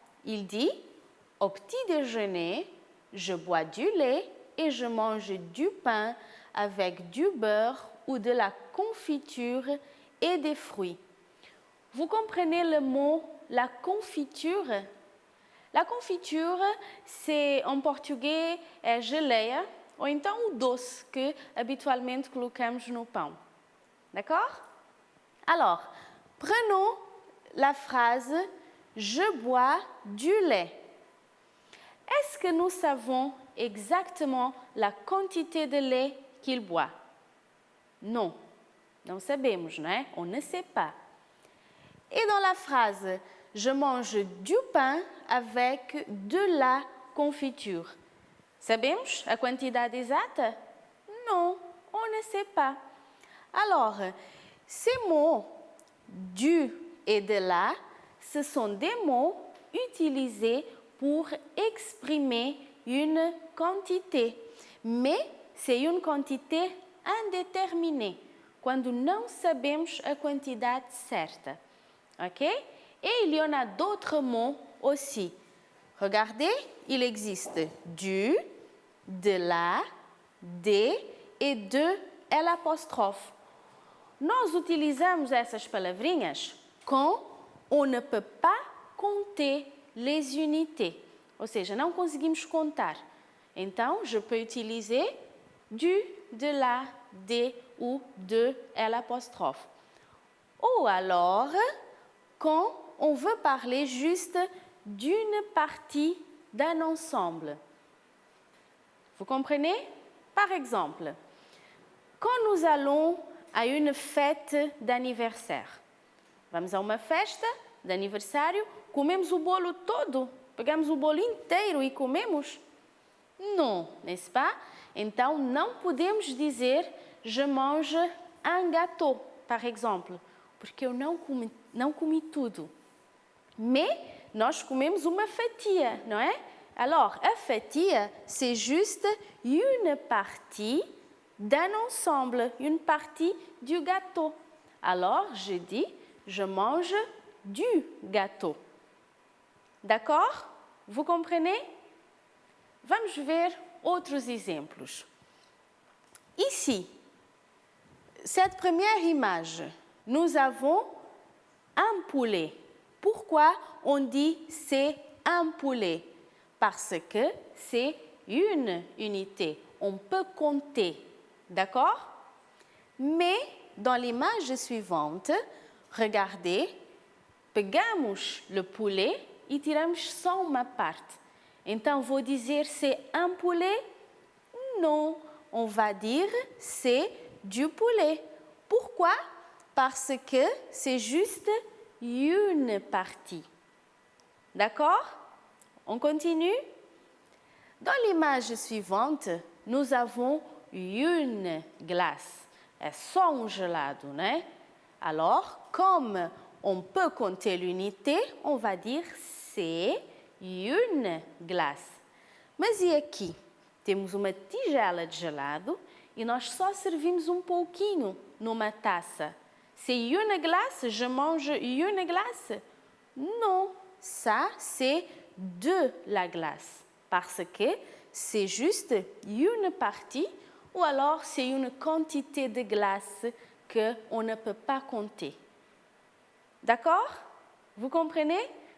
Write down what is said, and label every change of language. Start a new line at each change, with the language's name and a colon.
French: Il dit « Au petit déjeuner, je bois du lait et je mange du pain avec du beurre ou de la confiture et des fruits. » Vous comprenez le mot « la confiture » ? La confiture, c'est en
Portuguese: português é geleia ou então o doce que habitualmente colocamos no pão.
French: D'accord? Alors, prenons la phrase « Je bois du lait ». Est-ce que nous savons exactement la quantité de lait qu'il boit? Non,
Portuguese: não sabemos, não é?
French: On ne sait pas. Et dans la phrase « Je mange du pain avec de la confiture »,
Portuguese: sabemos a quantidade exata?
French: Non, on ne sait pas. Alors, ces mots « du » et « de la », ce sont des mots utilisés pour exprimer une quantité. Mais c'est une quantité indéterminée,
Portuguese: quando não sabemos a quantidade certa.
French: Ok? Et il y en a d'autres mots aussi. Regardez, il existe du, de la, de et de l'apostrophe.
Portuguese: Nós utilizamos essas palavrinhas
French: quand on ne peut pas compter les unités.
Portuguese: Ou seja, não conseguimos contar.
French: Então, je peux utiliser du, de la, de ou de l'apostrophe. Ou alors, quand on veut parler juste d'une partie d'un ensemble. Vous comprenez? Par exemple, quand nous allons à une fête d'anniversaire,
Portuguese: vamos a uma festa de aniversário, comemos o bolo todo, pegamos o bolo inteiro e comemos? Não,
French: n'est-ce pas?
Portuguese: Então, não podemos dizer
French: je mange un gâteau,
Portuguese: par exemple, porque eu não comi tudo. Mais nós comemos uma fatia, não é?
French: Alors, a fatia, c'est juste une partie d'un ensemble, une partie du gâteau. Alors, je dis, je mange du gâteau. D'accord? Vous comprenez?
Portuguese: Vamos ver outros exemplos.
French: Ici, cette première image, nous avons un poulet. Pourquoi on dit c'est un poulet? Parce que c'est une unité. On peut compter. D'accord? Mais dans l'image suivante, regardez, pegamos le poulet
Portuguese: e tiramos só uma parte. Então, vou dizer
French: c'est un poulet? Non, on va dire c'est du poulet. Pourquoi? Parce que c'est juste une partie. D'accord? On continue? Dans l'image suivante, nous avons une glace.
Portuguese: É só um gelado, né?
French: Alors, comme on peut compter l'unité, on va dire c'est une glace.
Portuguese: Mas e aqui? Temos uma tigela de gelado e nós só servimos um pouquinho numa taça.
French: c'est une glace, je mange une glace? Non, ça c'est de la glace parce que c'est juste une partie ou alors c'est une quantité de glace qu'on ne peut pas compter. D'accord? Vous comprenez?